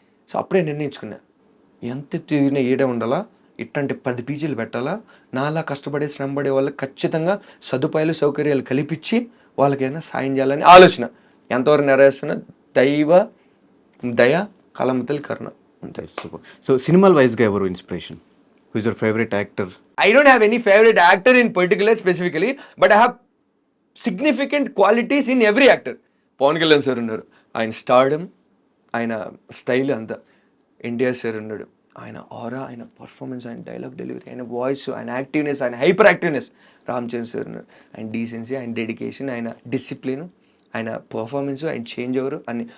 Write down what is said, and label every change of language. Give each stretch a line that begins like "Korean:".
Telugu: So అప్పుడే నిర్ణయించుకున్నా, ఎంత తిరిగినా ఏడే ఉండాలా, ఇట్టంటే 10 పీజీలు పెట్టాలా, నాలా కష్టపడే శ్రమ పడే వాళ్ళకి ఖచ్చితంగా సదుపాయాలు సౌకర్యాలు కల్పించి వాళ్ళకైనా సాయం చేయాలని ఆలోచన. ఎంతవరకు నెరవేరుస్తున్నా, దైవ దయ కలమతలి కరుణ అంతే. సూపర్. సో సినిమాల వైజ్గా ఎవరు inspiration?
English: Who is your favourite actor? I don't have any favorite actor in particular specifically, but I have significant qualities in every actor.
Telugu: Pawan Kalyan sir ఉన్నారు, ఆయన స్టార్డమ్, ఆయన స్టైల్ అంతా. ఎన్టీఆర్ సార్ ఉన్నాడు, ఆయన ఆరా, ఆయన పర్ఫార్మెన్స్, ఆయన డైలాగ్ డెలివరీ, ఆయన వాయిస్, ఆయన యాక్టివ్నెస్, ఆయన hyper activeness. Ram Charan sir ఉన్నారు, ఆయన డీసెన్సీ, ఆయన డెడికేషన్, ఆయన డిసిప్లిన్, ఆయన పర్ఫార్మెన్స్, ఆయన చేంజ్ ఓవర్ అన్ని.